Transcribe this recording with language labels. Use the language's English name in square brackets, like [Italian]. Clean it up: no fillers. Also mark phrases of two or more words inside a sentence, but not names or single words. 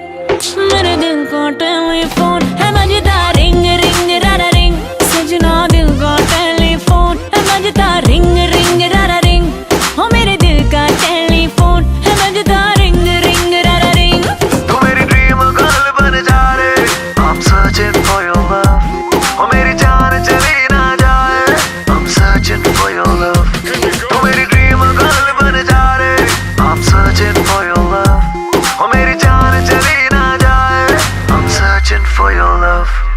[Hindi] मेरे दिल का टेलीफोन है बजता रिंग रिंग रारा रिंग। सजना दिल का टेलीफोन है बजता रिंग रिंग रारा रिंग। हो मेरे दिल का टेलीफोन है बजता रिंग रिंग रारा रिंग। तू मेरी [English] dream girl [Hindi] बन जा रे, [English] I'm searching for your love। [Hindi] ओ मेरी जान चली ना जाए, [English] I'm searching for your love। [Hindi] तू मेरी [English] dream girl [Hindi] बन जा रे, [English] I'm searching for your love। [Hindi] ओ मेरी जान चली ना जाए, [English] I'm searching for your love।